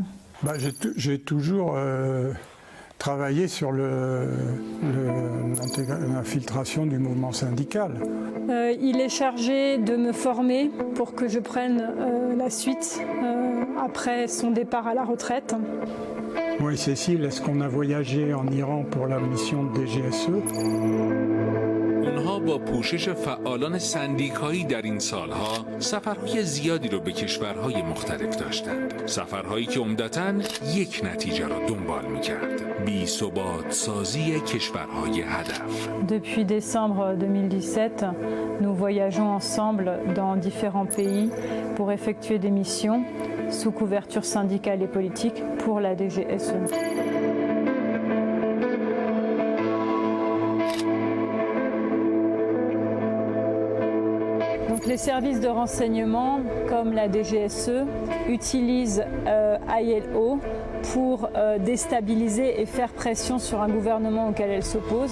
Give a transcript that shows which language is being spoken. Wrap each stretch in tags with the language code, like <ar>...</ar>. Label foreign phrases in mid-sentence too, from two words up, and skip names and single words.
<fr>J'ai toujours travaillé sur l'infiltration du mouvement syndical. Il est chargé de me former pour que je prenne la suite après son départ à la retraite. Oui, Cécile, est-ce qu'on a voyagé en Iran pour la mission de DGSE ?</fr> <fa>اونها با پوشش فعالان سندیکایی در این سالها سفرهای زیادی رو به کشورهای مختلف داشتند. سفرهایی که عمدتاً یک نتیجه را دنبال می‌کرد: بی‌ثبات سازی کشورهای هدف.</fa> <fr>Depuis décembre 2017, nous voyageons ensemble dans différents pays pour effectuer des missions sous couverture syndicale et politique pour la DGSE. Les services de renseignement, comme la DGSE, utilisent ILO pour déstabiliser et faire pression sur un gouvernement auquel elle s'oppose.</fr>